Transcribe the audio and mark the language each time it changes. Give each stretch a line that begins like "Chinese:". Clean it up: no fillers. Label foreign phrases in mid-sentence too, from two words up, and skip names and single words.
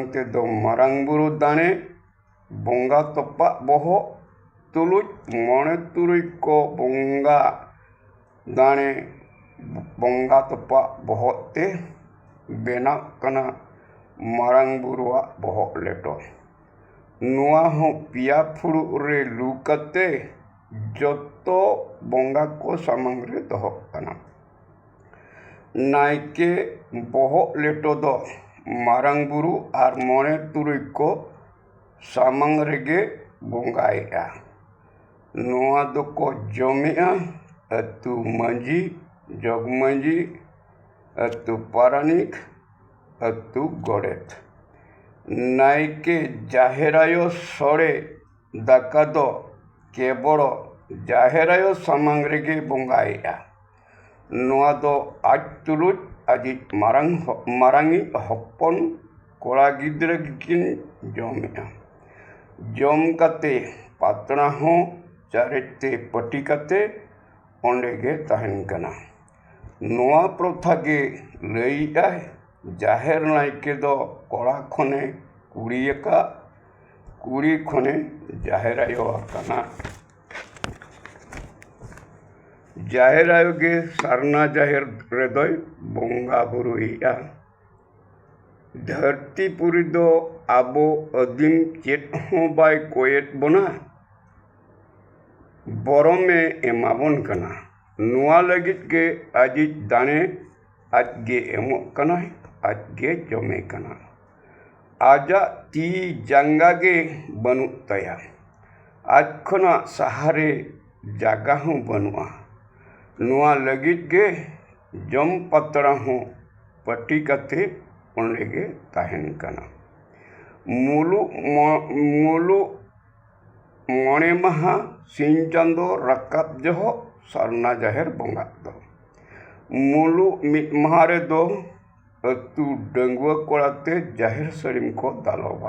Santali: ᱛᱮᱫᱚ ᱢᱟᱨᱟᱝ ᱵᱩᱨᱩ ᱫᱟᱲᱮ ᱵᱚᱸᱜᱟ ᱛᱚᱯᱟᱜ ᱵᱚᱦᱚᱜ ᱛᱩᱞᱩᱡ 9-3 ᱠᱚ ᱵᱚᱸᱜᱟ ᱫᱟᱲᱮ ᱵᱚᱸᱜᱟ ᱛᱚᱯᱟᱜ ᱵᱚᱦᱚᱜ ᱛᱮ ᱵᱮᱱᱟᱜ ᱠᱟᱱᱟ ᱢᱟᱨᱟᱝ ᱵᱩᱨᱩᱣᱟᱜ ᱵᱚᱦᱚᱜ ᱞᱮᱴᱚ᱾ ᱱᱚᱣᱟ ᱦᱚᱸ ᱯᱮᱭᱟ ᱯᱷᱩᱲᱩᱜ ᱨᱮ ᱞᱩ ᱠᱟᱛᱮ ᱡᱚᱛᱚ ᱵᱚᱸᱜᱟ ko samang re dohok kana. नायके बोहग लेटो दो मारांग बुरु आर 9-3 को सामंग रेगे बोंगाएगा। नोआ दोको जमेआ अतु मांझी, जगमांझी, अतु पारानिक, अतु गोडेत। नायके जाहेरायो सोड़े दाका दो केवल जाहेरायो सामंग रेगे बोंगाएगा। नोआ दो आज तुलुज आजी मारांगी हप्पन कोड़ा गिद्रा गिकिन जमेआ। जम काते पातड़ा हों चारेते पटी काते ओंडे गे ताहेन कना। नोआ प्रथा गे लईआ जाहेर नायके दो कोड़ा खने कुड़ियका, कुड़ी खने जाहेर आयो आकाना। जाहेर आयो गे सारना जाहेर रेदोय बोंगा बुरुइया। धरती पुरी दो आबो अदीम चेत हों बाय कोयेत बोना बरमे एमाबन कना। नुआ लगित के आजित दाने आज गे एमो कना, आज गे जमे कना। आजा ती जांगा गे बनु तया। आज खना सहारे जागा हों बनुआ। नुआ लगित गे जम पतड़ा हों पटी कते ओंडे गे ताहेन कना। मुलु मणे महा सिंह चांदो रकाब जहो सारना जाहेर बोंगा दो। मुलु मिद महा रे दो अतु डंगुआ कोड़ाते जाहेर सड़िम को दालोबा।